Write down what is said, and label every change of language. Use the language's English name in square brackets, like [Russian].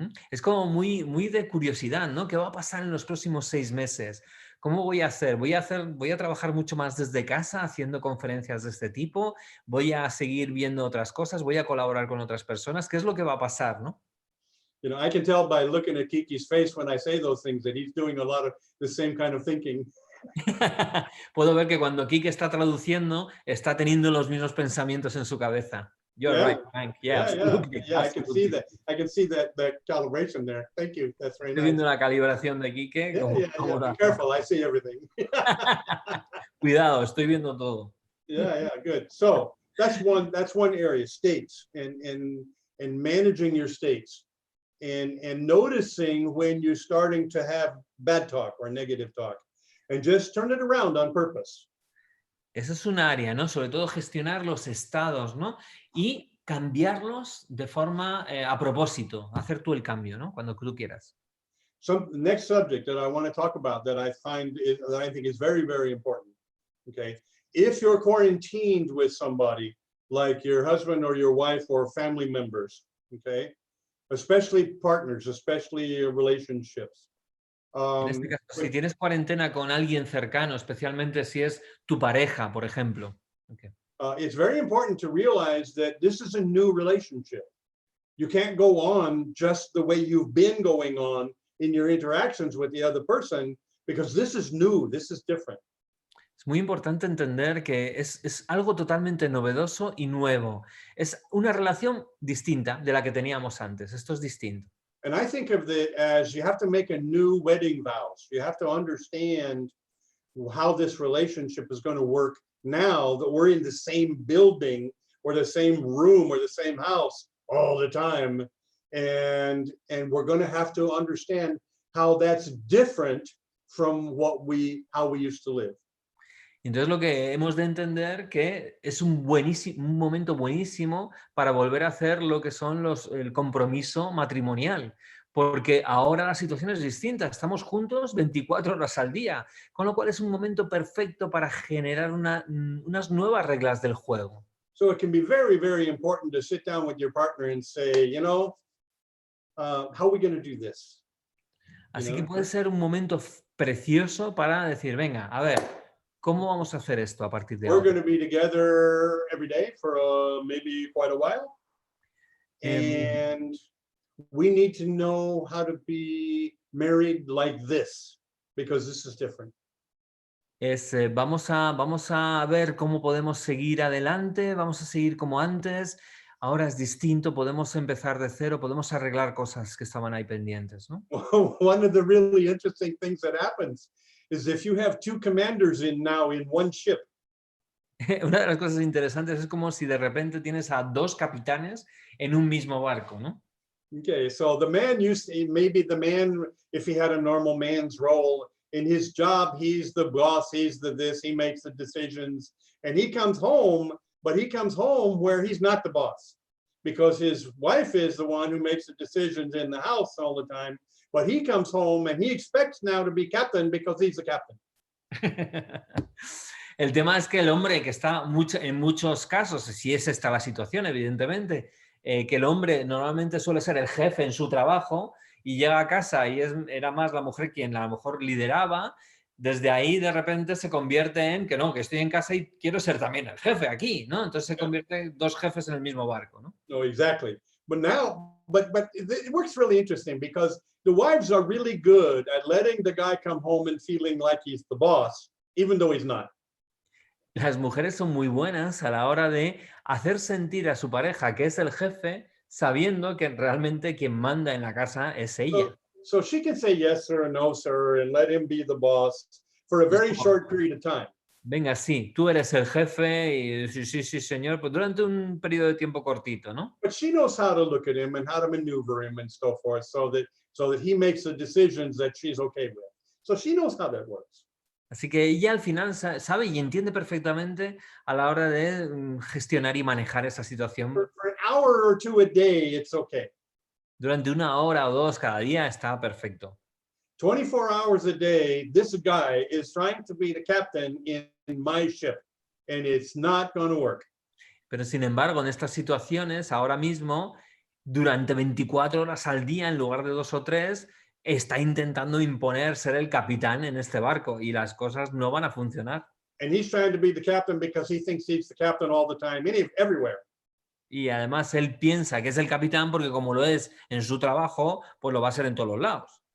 [Spanish] Es como muy de curiosidad, ¿no? ¿Qué va a pasar en los próximos 6 meses? ¿Cómo voy a hacer? ¿Voy a trabajar mucho más desde casa haciendo conferencias de este tipo? ¿Voy a seguir viendo otras cosas? ¿Voy a colaborar con otras personas? ¿Qué es lo que va a pasar, no? [English] You know, I can tell by looking at Kiki's face when I say those things that he's doing a lot of the same kind of thinking. [Spanish] Puedo ver que cuando Kike está traduciendo, está teniendo los mismos pensamientos en su cabeza. [English] You're Yeah, right, Frank. Yeah, yeah, yeah, absolutely, yeah. I can see absolutely. that. I can see that calibration there. Thank you. That's very [Spanish] Estoy [English] nice. [Spanish] viendo la calibración de Quique, [English] Yeah, [Spanish] cómo, [English] yeah, yeah. [Spanish] cómo lo [English] Be [Spanish] hace. [English] careful. I see everything. [Spanish] Cuidado, estoy viendo todo. [English] Yeah, yeah, good. So that's one area, states and managing your states and noticing when you're starting to have bad talk or negative talk and just turn it around on purpose. [Spanish] Eso es un área, ¿no? Sobre todo gestionar los estados, ¿no? Y cambiarlos de forma a propósito, hacer tú el cambio, ¿no? Cuando tú quieras. [English] Next subject that I want to talk about that I think is very, very important. Okay. If you're quarantined with somebody like your husband or your wife or family members, okay, especially partners, especially relationships. [Spanish] En este caso, si tienes cuarentena con alguien cercano, especialmente si es tu pareja, por ejemplo. [English] Okay. It's very important to realize that this is a new relationship. You can't go on just the way you've been going on in your interactions with the other person, because this is new, this is different. [Spanish] Es muy importante entender que es algo totalmente novedoso y nuevo. Es una relación distinta de la que teníamos antes. Esto es distinto. [English] And I think of it as you have to make a new wedding vows. You have to understand how this relationship is going to work now that we're in the same building or the same room or the same house all the time. And we're going to have to understand how that's different from how we used to live. [Spanish] Entonces lo que hemos de entender que es un momento buenísimo para volver a hacer lo que son el compromiso matrimonial, porque ahora la situación es distinta, estamos juntos 24 horas al día, con lo cual es un momento perfecto para generar unas nuevas reglas del juego. [English] So it can be very, very important to sit down with your partner and say, you know, how are we going to do this? [Spanish] Así que puede ser un momento precioso para decir, venga, a ver, ¿cómo vamos a hacer esto a partir de [English] We're [Spanish] ahora? [English] going to be together every day for maybe quite a while. And we need to know how to be married like this, because this is different. [Spanish] Vamos a ver cómo podemos seguir adelante, vamos a seguir como antes, ahora es distinto, podemos empezar de cero, podemos arreglar cosas que estaban ahí pendientes, ¿no? [English] One of the really interesting things that happens is if you have two commanders now in one ship. [Spanish] Una de las cosas interesantes es como si de repente tienes a dos capitanes en un mismo barco, ¿no? [English] Okay, so maybe the man, if he had a normal man's role, in his job, he's the boss, he's this, he makes the decisions, and he comes home, but he comes home where he's not the boss, because his wife is the one who makes the decisions in the house all the time, but he comes home and he expects now to be captain because he's the captain. [Spanish] El tema es que el hombre que está en muchos casos, si es esta la situación, evidentemente, que el hombre normalmente suele ser el jefe en su trabajo y llega a casa y era más la mujer quien a lo mejor lideraba, desde ahí de repente se convierte en que no, que estoy en casa y quiero ser también el jefe aquí, ¿no? Entonces se convierte dos jefes en el mismo barco, ¿no? [English] No, exactly. But it works really interesting because the wives are really good at letting the guy come home and feeling like he's the boss, even though he's not. [Spanish] Las mujeres son muy buenas a la hora de hacer sentir a su pareja que es el jefe, sabiendo que realmente quien manda en la casa es ella. [English] So she can say yes sir or no sir and let him be the boss for a very short period of time. [Spanish] Venga, sí, tú eres el jefe y sí, señor, pues durante un periodo de tiempo cortito, ¿no? [English] But she knows how to look at him and how to maneuver him and so forth, so that he makes the decisions that she's okay with. So she knows how that works. [Spanish] Así que ella al final sabe y entiende perfectamente a la hora de gestionar y manejar esa situación. [English] For an hour or two a day, it's okay. [Spanish] Durante una hora o dos cada día está perfecto. [English] 24 hours a day, this guy is trying to be the captain in my ship, and it's not going to work. [Spanish] Pero sin embargo, en estas situaciones, ahora mismo, durante 24 horas al día, en lugar de 2 o 3, está intentando imponer ser el capitán en este barco y las cosas no van a funcionar. [English] And he's trying to be the captain because he thinks he's the captain all the time, everywhere. [Spanish] Y además él piensa que es el capitán porque como lo es en su trabajo, pues lo va a ser en todos los lados.